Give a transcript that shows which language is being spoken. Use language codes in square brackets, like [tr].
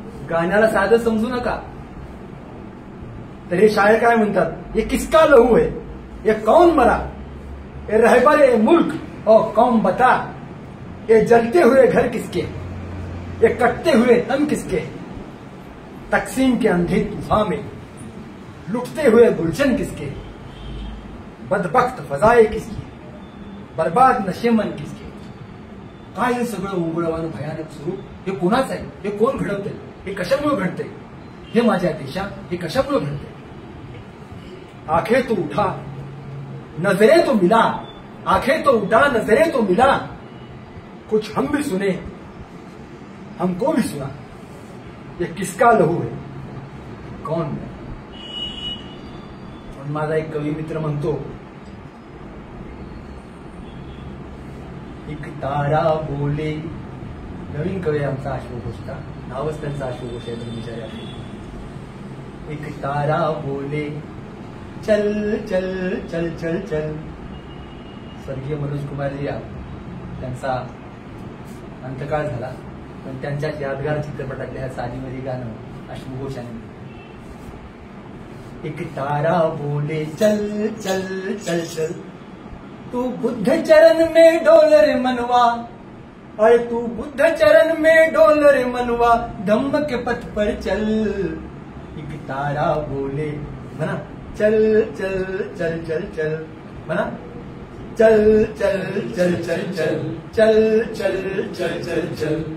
[mr] गाण्याला साधं समजू नका. तर हे शायर काय म्हणतात, [hi] ये किसका लहू है, ये कौन मरा, ये रहबर ए मुल्क और कौम बता. ये जलते हुए घर किसके, ये कटते हुए तन किसके, तकसीम के अंधे तूफान में लुटते हुए गुलशन किसके, बदबख्त फजाए किसकी, बर्बाद नशेमन किसके. [mr] काय हे सगळं उंगळवानं भयानक स्वरूप हे कोणाच आहे, हे कोण घडवतंय, हे कशामुळे घडतंय, हे माझ्या देशा हे कशामुळे घडतंय. [hi] आंखें तो उठा नजरें तो मिला, आंखें तो उठा नजरें तो मिला, कुछ हम भी सुने हमको भी सुना. ये किसका लहू है कौन. [mr] पण माझा एक कवी मित्र म्हणतो, [hi] एक तारा बोले. [mr] नवीन कवी आमचा अश्वघोषचा, नावच त्यांचा अश्वघोष आहे धर्मचार्य. [hi] एक तारा बोले चल चल चल चल चल. [mr] स्वर्गीय मनोज कुमारजी त्यांचा अंतकाळ झाला, पण त्यांच्या यादगार चित्रपटातल्या ह्या सालीमध्ये गाणं अश्वघोषाने. [hi] एक तारा बोले चल चल चल चल, तू बुद्ध चरण में डोल रे मनवा, अरे तू बुद्ध चरण में डोल रे मनवा, धम्म के पथ पर चल. एक तारा बोले [mr] म्हणा [hi] चल चल चल चल चल, म्हणा चल चल चल चल चल चल चल चल चल चल.